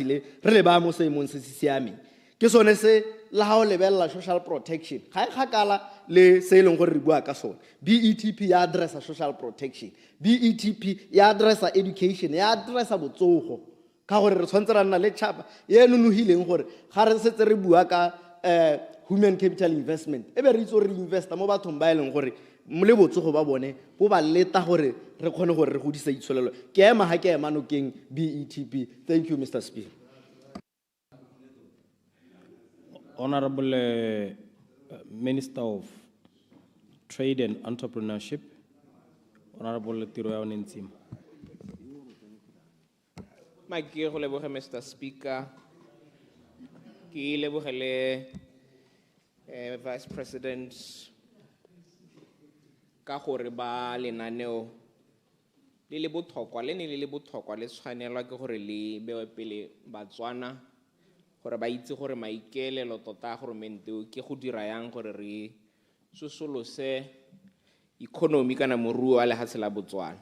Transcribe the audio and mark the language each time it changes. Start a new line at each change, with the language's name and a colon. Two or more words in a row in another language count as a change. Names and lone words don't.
Tswana: le re le ba mo seemong se se siameng ke sone se la ha o lebelela
English: social protection
Tswana: ga e kgakala le se e leng gore re bua ka sone BETP ya addressa
English: social protection
Tswana: BETP ya addressa education ya addressa botsogo ka gore re tshwanetse ra nna le tšhapa e nonogileng gore ga re setse re bua ka
English: human capital investment
Tswana: e be re itse gore re investa mo bathong ba e leng gore le botsogo ba bone bo ba leta gore re kgone gore re godisa itsholelo ke ema ga ke ema nokeng BETP.
English: Thank you, Mr. Speaker. Honorable Minister of Trade and Entrepreneurship, Honorable Tiroi Ntsima.
Tswana: Ke go leboga Mr. Speaker. Ke lebogele Vice President ka gore ba lenaneo le le botlhokwa le ne le botlhokwa le tshwanelwa ke gore le bewe pele Batswana gore ba itse gore maikaelelo tota goromente ke go dira yang gore re sosolose economy kana moruo wa lehatshe la Botswana.